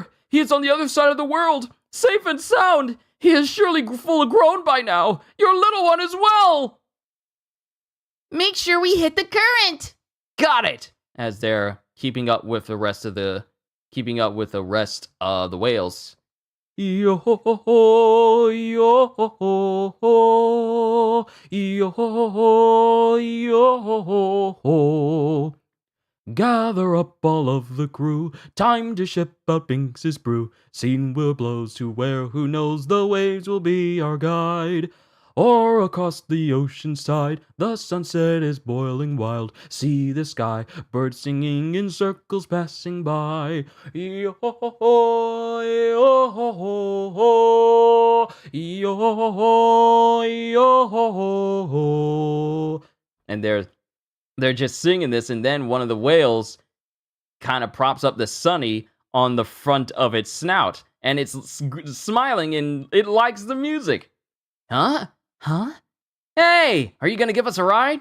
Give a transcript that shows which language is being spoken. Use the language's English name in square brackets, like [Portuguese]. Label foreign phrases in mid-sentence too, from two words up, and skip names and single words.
[English] He is on the other side of the world, safe and sound. He is surely full grown by now. Your little one as well. Make sure we hit the current. Got it. As they're keeping up with the rest of the whales. Yo ho ho ho, yo ho ho ho, yo ho ho ho, yo ho ho ho. Gather up all of the crew, time to ship out Binks's brew. Scene will blows to where who knows the waves will be our guide. Or across the ocean's tide, the sunset is boiling wild. See the sky, birds singing in circles passing by. Yo-ho-ho, yo-ho-ho, yo-ho-ho, yo-ho-ho. And they're just singing this, and then one of the whales kind of props up the sunny on the front of its snout, and it's smiling, and it likes the music. Huh? Hey, are you gonna give us a ride?